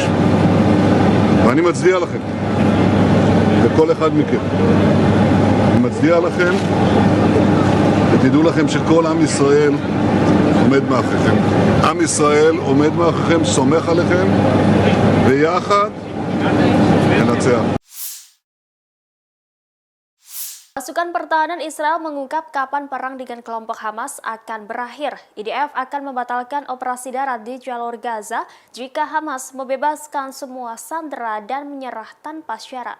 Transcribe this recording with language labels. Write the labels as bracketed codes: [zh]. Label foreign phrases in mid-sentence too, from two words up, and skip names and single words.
[he] ואני מצדיע לכם, לכל אחד מכם. אני מצדיע לכם, ותדעו לכם שכל עם ישראל עומד מאחוריכם. עם ישראל עומד מאחוריכם, סומך עליכם, ויחד ננצח. [id] Pasukan pertahanan Israel mengungkap kapan perang dengan kelompok Hamas akan berakhir. IDF akan membatalkan operasi darat di jalur Gaza jika Hamas membebaskan semua sandera dan menyerah tanpa syarat.